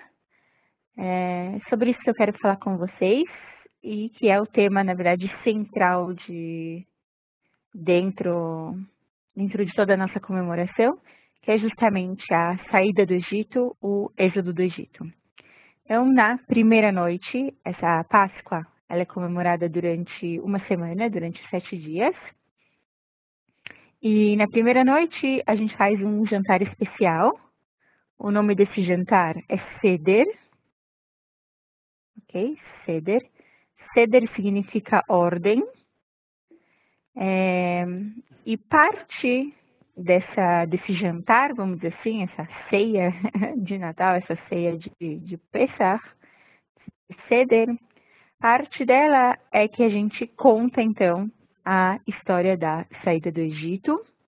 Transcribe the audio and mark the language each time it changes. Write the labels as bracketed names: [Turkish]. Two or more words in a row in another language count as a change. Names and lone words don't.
[Portuguese] Sobre isso que eu quero falar com vocês e que é o tema, na verdade, central dentro de toda a nossa comemoração, que é justamente a saída do Egito, o êxodo do Egito. Então, na primeira noite, essa Páscoa, ela é comemorada durante uma semana, durante 7 dias. E na primeira noite, a gente faz um jantar especial. O nome desse jantar é Seder. Ok? Seder. Seder significa ordem. E parte desse jantar, vamos dizer assim, essa ceia de Natal, essa ceia de Pesach, Seder, parte dela é que a gente conta, então, a história da saída do Egito.